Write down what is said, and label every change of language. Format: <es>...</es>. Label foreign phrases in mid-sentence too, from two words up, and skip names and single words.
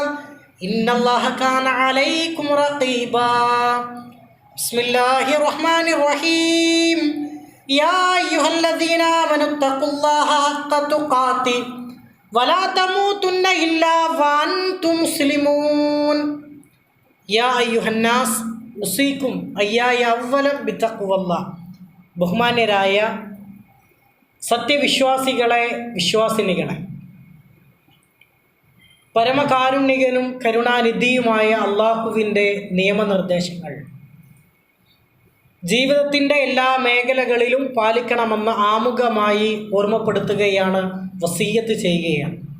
<ar>إن الله كان عليكم رقيبا بسم الله الرحمن الرحيم يا أيها الذين آمنوا اتقوا الله حق تقاته ولا تموتن إلا وأنتم مسلمون يا أيها الناس أوصيكم إياي أولا بتقوى الله</ar> <ml>ബഹുമാന്യരായ സത്യവിശ്വാസികളെ, വിശ്വാസിനികളെ, പരമകാരുണികനും കരുണാനിധിയുമായ അള്ളാഹുവിൻ്റെ നിയമനിർദ്ദേശങ്ങൾ ജീവിതത്തിൻ്റെ എല്ലാ മേഖലകളിലും പാലിക്കണമെന്ന് ആമുഖമായി ഓർമ്മപ്പെടുത്തുകയാണ്, വസിയ്യത്ത് ചെയ്യുകയാണ്.</ml>